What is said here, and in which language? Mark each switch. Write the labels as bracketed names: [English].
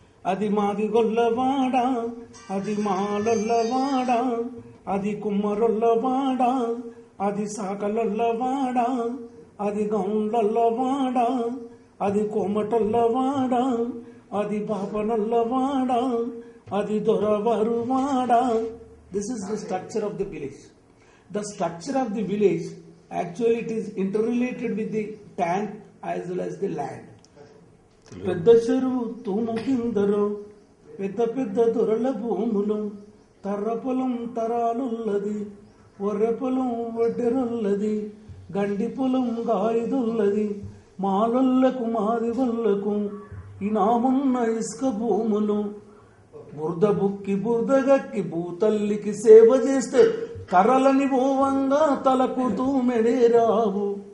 [Telugu] అది మాది గొల్లవాడ, అది మాలొల్లవాడ, అది కుమ్మరొల్లవాడ, అది సాకలొల్లవాడ, అది గౌండ్లొల్లవాడ, అది కోమటొల్లవాడ, అది పాపనొల్లవాడ, అది దొరవరువాడ. [English] This is the structure of the village. The structure of the village actually it is interrelated with the tank as well as the land. [Telugu] పెద్ద చెరువు తూము కిందలో పెద్ద పెద్ద దొరల భూములు, తర్ర పొలం తరాలుల్లది, ఒర్రె పొలం వడ్డెరొల్లది, గండి పొలం గాయదుల్లది, మాలొల్లకు మాది వల్లకు ఇనామున్న ఇసుక భూములు, బురద బుక్కి బురదగక్కి భూతల్లికి సేవ చేస్తే కర్రలని భూవంగా తలకు తూమెడే రావు.